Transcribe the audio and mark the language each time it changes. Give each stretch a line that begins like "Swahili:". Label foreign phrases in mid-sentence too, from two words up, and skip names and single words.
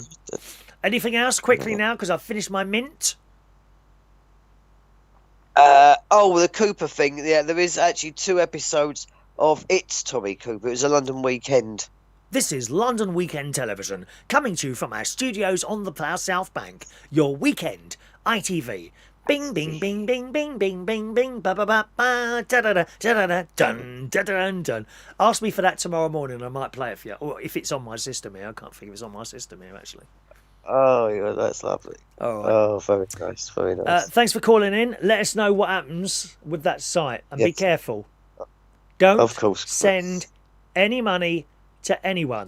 English: Anything else quickly now, because I've finished my mint. Oh, the Cooper thing. Yeah, there is actually 2 episodes of It's Tommy Cooper. It was a London weekend. This is London Weekend Television, coming to you from our studios on the South Bank. Your weekend, ITV. Bing, bing, bing, bing, bing, bing, bing, bing, ba ba ba ba, da da da da da dun da da dun. Ask me for that tomorrow morning, I might play it for you. Or if it's on my system here, I can't think if it's on my system here actually. Oh, yeah, that's lovely. All right. Oh, very nice, very nice. Thanks for calling in. Let us know what happens with that site, and be Yes, careful. Don't of course. send any money to anyone.